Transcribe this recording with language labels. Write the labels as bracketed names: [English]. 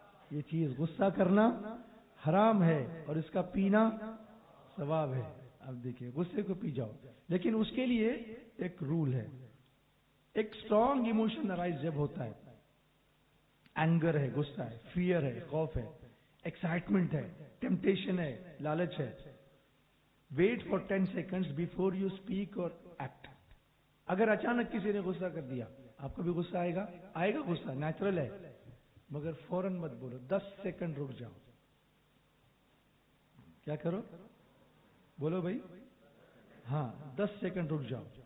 [Urdu] یہ چیز غصہ کرنا حرام ہے اور اس کا پینا ثواب ہے. اب دیکھیں غصے کو پی جاؤ، لیکن اس کے لیے ایک رول ہے. ایک اسٹرانگ ایموشن ارائز جب ہوتا ہے، اینگر ہے، غصہ ہے، فیئر ہے، خوف ہے، ایکسائٹمنٹ ہے، ٹیمپٹیشن ہے، لالچ ہے. [English] Wait for 10 seconds before you speak or act. [Urdu] اگر اچانک کسی نے غصہ کر دیا، آپ کو بھی غصہ آئے گا، غصہ نیچرل ہے، مگر فوراً مت بولو، 10 سیکنڈ رک جاؤ. کیا کرو؟ بولو بھائی، ہاں 10 سیکنڈ رک جاؤ.